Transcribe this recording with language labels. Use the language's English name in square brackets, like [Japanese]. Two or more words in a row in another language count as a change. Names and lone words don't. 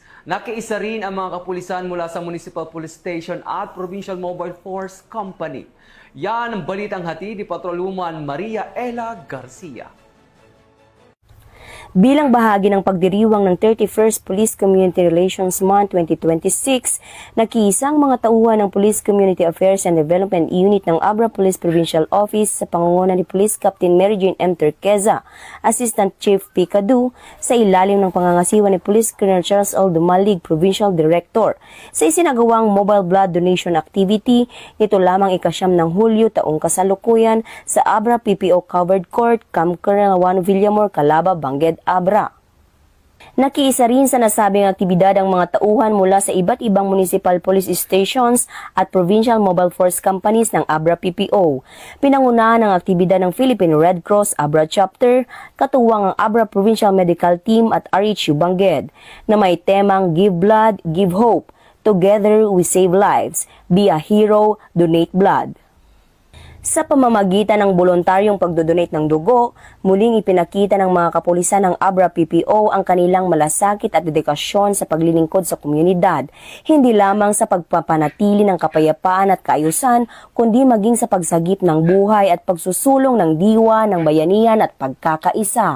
[Filipino] Nakiisa rin ang mga kapulisan mula sa Municipal Police Station at Provincial Mobile Force Company. Yan ang balitang hatid ni Patrolwoman Maria Ella Garcia. Bilang bahagi ng pagdiriwang ng 31st Police Community Relations Month 2026, nakiisang mga tauhan ng Police Community Affairs and Development Unit ng Abra Police Provincial Office sa pangunguna ni Police Captain Mary Jane M. Terqueza, Assistant Chief PICA-2, sa ilalim ng pangangasiwa ni Police Colonel Charles L. Dumalig, Provincial Director, sa isinagawang mobile blood donation activity nito lamang ika-9 ng Hulyo taong kasalukuyan sa Abra PPO Covered Court, Camp Colonel Juan Villamor, Calaba, Bangged, Abra. Nakiisa rin sa nasabing aktibidad ang mga tauhan mula sa iba't ibang [English] municipal police stations [Filipino] at [English] provincial mobile force companies [Filipino] ng Abra PPO. Pinangunahan ang aktibidad ng Philippine Red Cross Abra Chapter, katuwang ang Abra Provincial Medical Team at RHU Bangged, na may temang Give Blood, Give Hope. [English] Together we save lives. Be a hero, donate blood. [Filipino] Sa pamamagitan ng voluntaryong pagdodonate ng dugo, muling ipinakita ng mga kapulisan ng Abra PPO ang kanilang malasakit at dedikasyon sa paglilingkod sa komunidad, hindi lamang sa pagpapanatili ng kapayapaan at kaayusan, kundi maging sa pagsagip ng buhay at pagsusulong ng diwa ng bayanihan at pagkakaisa.